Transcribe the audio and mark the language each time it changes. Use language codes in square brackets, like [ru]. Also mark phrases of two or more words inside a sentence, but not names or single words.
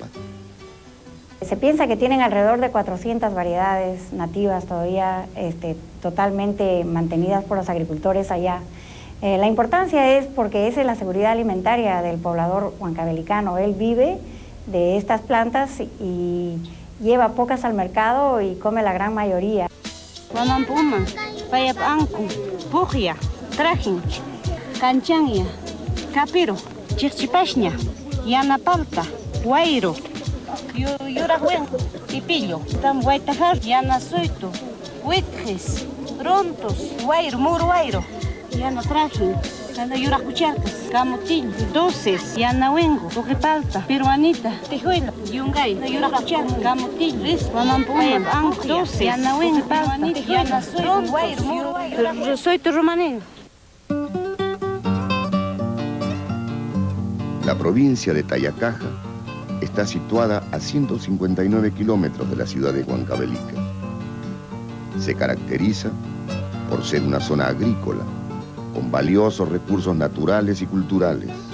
[es] Se piensa que tienen alrededor de 400 variedades nativas todavía totalmente mantenidas por los agricultores allá. La importancia es porque esa es la seguridad alimentaria del poblador huancavelicano. Él vive de estas plantas y lleva pocas al mercado y come la gran mayoría. Wamampuma, payapanku, pujya, trajin, canchangia, capiro, chichipashña, yanapalta, guairo, yurahuen, pipillo, tam guaitajar, yanasuito, huitjes, rontos, guairo, muro guairo, yana trajin, yana yuracucharcas, camotillo, dulces, yana wengo, pujipalta, peruanita, tejuela, yungay, yuracucharcas, camotillo, ris, wamampuma, dulces, yana wengo, peruanita, yana suito, guairo, muro guairo, soito romaneño. La provincia de Tayacaja está situada a 159 kilómetros de la ciudad de Huancavelica. Se caracteriza por ser una zona agrícola, con valiosos recursos naturales y culturales.